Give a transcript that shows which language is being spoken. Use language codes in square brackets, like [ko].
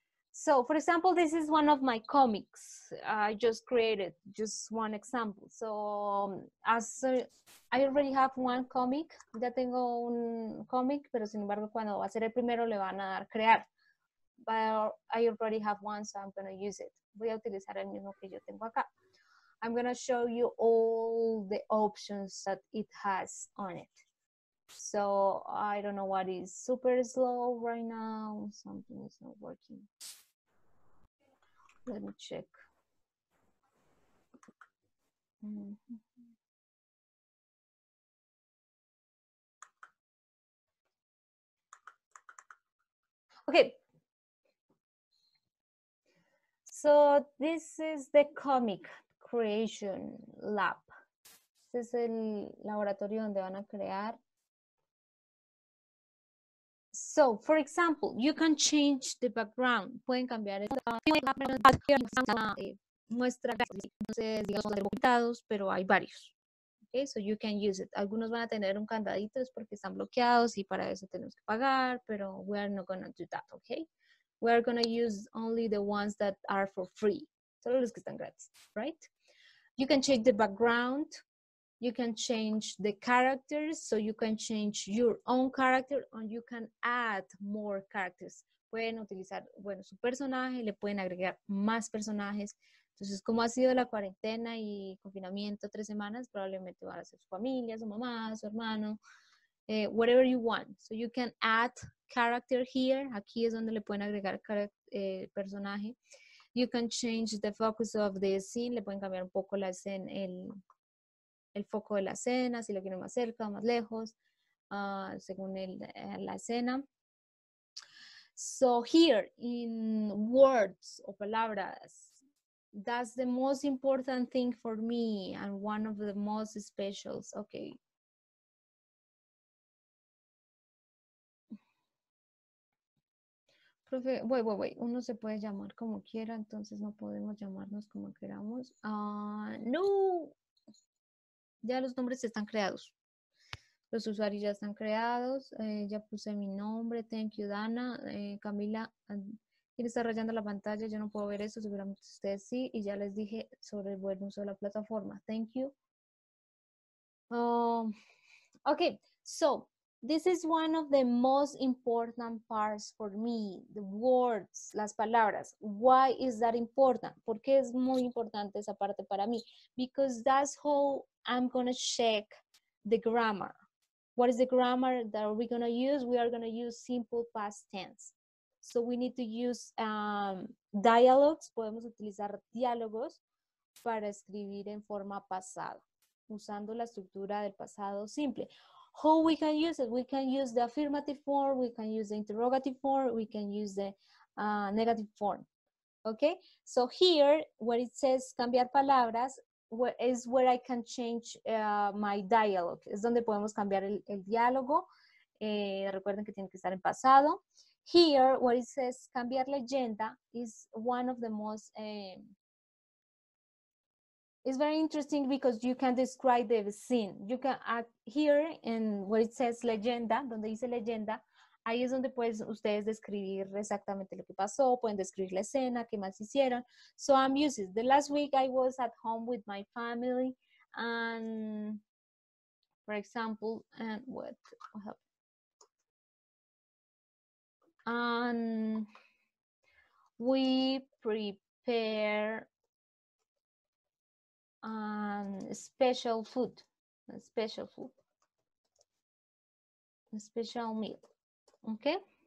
[en] So, for example, this is one of my comics. I just created just one example. So, I already have one comic. [es] Ya tengo un comic, pero sin embargo, cuando va a ser el primero, le van a dar crear. [en] But I already have one, so I'm going to use it. [es] Voy a utilizar el mismo que yo tengo acá. [en] I'm going to show you all the options that it has on it. So, I don't know what is super slow right now. Something is not working. Let me check. Okay. So this is the comic creation lab. [es] Este es el laboratorio donde van a crear. [en] So, for example, you can change the background. [es] Pueden cambiar el muestra, digamos, pero hay varios. [en] Okay, so you can use it. [es] Algunos van a tener un candadito es porque están bloqueados y para eso tenemos que pagar, pero [en] we are not going to do that, okay? We are going to use only the ones that are for free. [es] Solo los que están gratis, right? [en] You can change the background. You can change the characters, so you can change your own character and you can add more characters. [es] Pueden utilizar, bueno, su personaje, le pueden agregar más personajes. Entonces, como ha sido la cuarentena y confinamiento 3 semanas, probablemente van a ser su familia, su mamá, su hermano, [en] whatever you want. So you can add character here. [es] Aquí es donde le pueden agregar personaje. [en] You can change the focus of the scene. [es] Le pueden cambiar un poco la escena, el foco de la escena, si lo quieren más cerca o más lejos, según la escena. [en] So here, in words [es] o palabras, [en] That's the most important thing for me and one of the most specials. Okay. Profe, wait. [es] Uno se puede llamar como quiera, entonces no podemos llamarnos como queramos. No. Ya los nombres están creados. Los usuarios ya están creados. Ya puse mi nombre. [en] Thank you, [es] Dana. Camila, ¿quién está rayando la pantalla? Yo no puedo ver eso, seguramente ustedes sí. Y ya les dije sobre el buen uso de la plataforma. [en] Thank you. Okay, so this is one of the most important parts for me, the words, [es] las palabras. [en] Why is that important? [es] ¿Por qué es muy importante esa parte para mí? [en] Because that's how I'm going to check the grammar. What is the grammar that we're going to use? We are going to use simple past tense. So we need to use dialogues. Podemos utilizar diálogos para escribir en forma pasada, usando la estructura del pasado simple. How we can use it? We can use the affirmative form, we can use the interrogative form, we can use the negative form. Okay, so here where it says cambiar palabras is where I can change my dialogue. [es] Es donde podemos cambiar el diálogo. Recuerden que tiene que estar en pasado. [en] Here where it says cambiar leyenda is one of the most it's very interesting because you can describe the scene. You can add here in where it says leyenda, [es] donde dice leyenda, ahí es donde pueden ustedes describir exactamente lo que pasó, pueden describir la escena, qué más hicieron. [en] So I'm using, the last week I was at home with my family and, for example, and what happened? And we prepare special food, a special meal, okay?